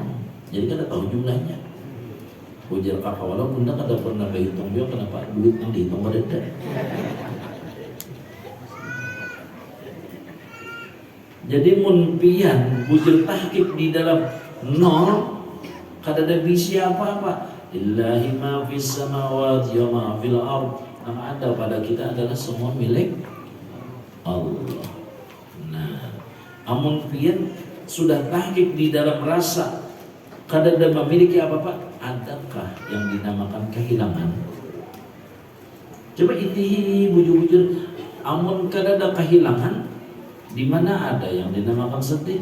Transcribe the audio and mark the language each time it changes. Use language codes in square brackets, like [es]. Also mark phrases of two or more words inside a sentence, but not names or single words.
[bjn] Jadi kan tahu jumlahnya. Ujar kakawalan bunda kada pernah berhitung juga kenapa duit yang dihitung pada ada. Jadi mun pian bujur tahqiq di dalam nol kada ada bisi apa-apa. [ar] لله ما في السماوات وما في الأرض. [id] Yang ada pada kita adalah semua milik Allah. [bjn] Nah, amun pian sudah tahqiq di dalam rasa kada ada memiliki apa-apa, adakah yang dinamakan kehilangan? Coba itihi bujur-bujur, amun kada ada kehilangan, di mana ada yang dinamakan sedih?